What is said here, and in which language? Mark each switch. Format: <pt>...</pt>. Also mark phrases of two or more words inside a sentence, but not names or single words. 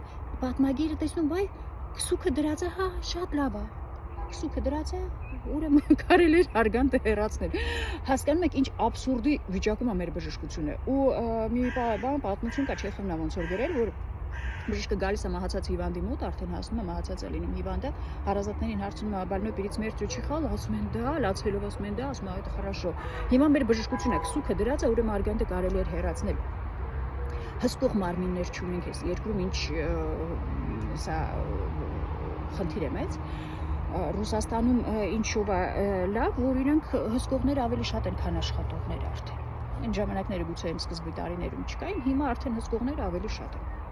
<hy>պատմագիրը տեսնում, վայ, քսուքը դրած է, հա, շատ լավ է։ Քսուքը դրած է, ուրեմն կարելի է արգանդը հեռացնել։ Հասկանում եք, ինչ աբսուրդի վիճակում է մեր բժշկությունը։ Ու մի բան պատմություն կա Չեխովն ոնց որ գրել, որ բժիշկը գալիս է մահացած հիվանդի մոտ, արդեն հասնում է մահացած է լինում հիվանդը, հարազատներին հարցնում է,</hy> <ru>«Больной перед смертью чихал»,</ru> <hy>ասում են դա, լացվելով ասում են դա, ասում է</hy> <ru>это хорошо։</ru> <hy>Հիմա մեր բժշկությունը քսուքը դրած է, ուրեմն արգանդը կարելի է հեռացնել։ Հսկող մարմիններ չունենք այս երկրում, ինչ սա խնդիր է մեծ։ Ռուսաստանում ինչով է լավ, որ իրանք հսկողներ ավելի շատ են, քան աշխատողներ արդեն։ Այն ժամանակները գուցե այն սկզբի տարիներում չկային, հիմա արդեն հսկողները ավելի շատ են։</hy>